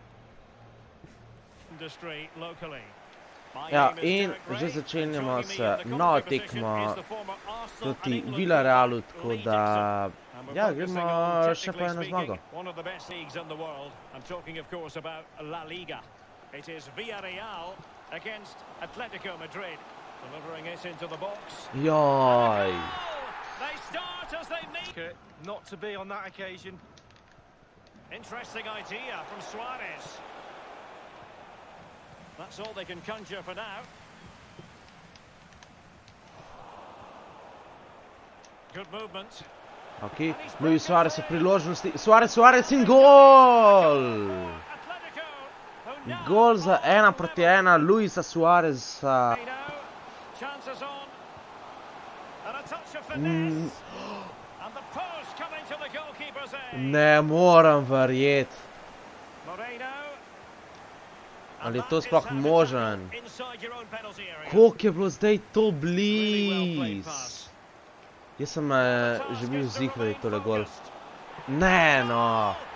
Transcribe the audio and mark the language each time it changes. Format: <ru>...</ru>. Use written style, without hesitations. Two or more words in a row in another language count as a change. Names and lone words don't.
<sl>Ja, in že začenjamo s novo tekmo proti Villarealu, tako da, ja, gremo še po eno zmago. Joj.</sl> <en>Not to be on that occasion. Interesting idea from Suarez. That's all they can conjure for now. Good movement.</en> <sl>Ok, Luis Suarez v priložnosti. Suarez in gol! Gol za 1-1 Luisa Suareza.</sl> <en>chances on. And a touch of finesse. And the post coming to the goalkeeper's aid.</en> <sl>Ne morem verjeti. Moreno. Ali je to sploh možen? Koliko je bilo zdaj to bliz? Jaz sem že bil ziher, da je tole gol. Ne, no.</sl>